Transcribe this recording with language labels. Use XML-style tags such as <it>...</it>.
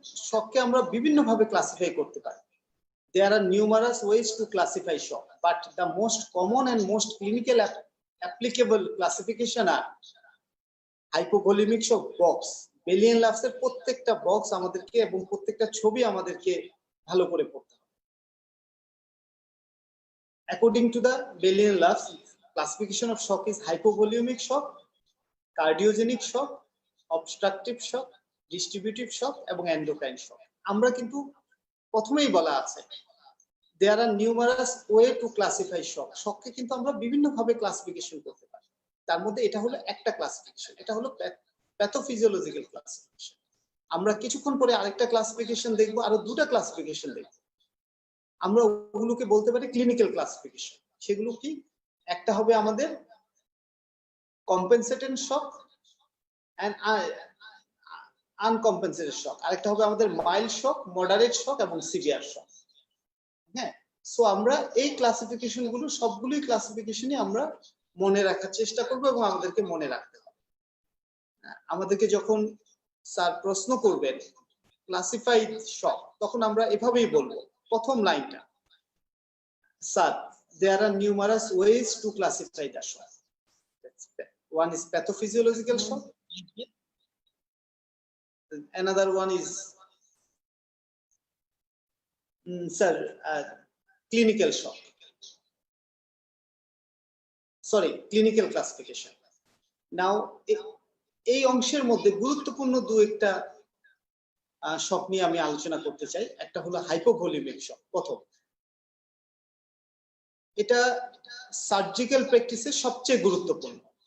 <bn>শককে আমরা বিভিন্ন ভাবে ক্লাসিফাই করতে পারি।</bn> <en>There are numerous ways to classify shock, but the most common and most clinical applicable classification are hypovolemic shock box.</en> <bn>Belian Labs এর প্রত্যেকটা box আমাদেরকে এবং প্রত্যেকটা ছবি আমাদেরকে ভালো করে পড়তে হবে।</bn> <en>According to the Belian Labs, classification of shock is hypovolemic shock, cardiogenic shock, obstructive shock, distributive shock এবং endocrine shock.</en> <bn>আমরা কিন্তু প্রথমেই বলা আছে</bn> <en>there are numerous way to classify shock.</en> <bn>শককে কিন্তু আমরা বিভিন্ন ভাবে ক্লাসিফিকেশন করতে পারি। তার মধ্যে এটা হলো একটা ক্লাসিফিকেশন, এটা হলো প্যাথোফিজিওলজিক্যাল ক্লাসিফিকেশন। আমরা কিছুক্ষণ পরে আরেকটা ক্লাসিফিকেশন দেখব, আরো দুটো ক্লাসিফিকেশন দেখব। আমরা ওগুলোকে বলতে পারি ক্লিনিক্যাল ক্লাসিফিকেশন। সেগুলো কি? একটা হবে আমাদের কম্পেনসেটেড শক এন্ড আনকম্পেনসেটেড শক, আরেকটা হবে আমাদের মাইল্ড শক, মডারেট শক এবং সিভিয়ার শক। হ্যাঁ, সো আমরা এই ক্লাসিফিকেশন গুলো সবগুলোই ক্লাসিফিকেশনই আমরা মনে রাখার চেষ্টা করব এবং আমাদেরকে মনে রাখতে হবে। আমাদেরকে যখন স্যার প্রশ্ন করবেন ক্লাসিফাইড শক, তখন আমরা এভাবেই বলবো। প্রথম লাইনটা, sir</bn> <en>there are numerous ways to classify the shock. One is pathophysiological shock, another one is sir clinical shock, sorry, clinical classification.</en> <bn>Now এই অংশের মধ্যে গুরুত্বপূর্ণ দু একটা শক নিয়ে আমি আলোচনা করতে চাই। একটা হলো হাইপোভলিমিক শক। প্রথম, এটা সার্জিক্যাল প্র্যাকটিসে সবচেয়ে গুরুত্বপূর্ণ।</bn>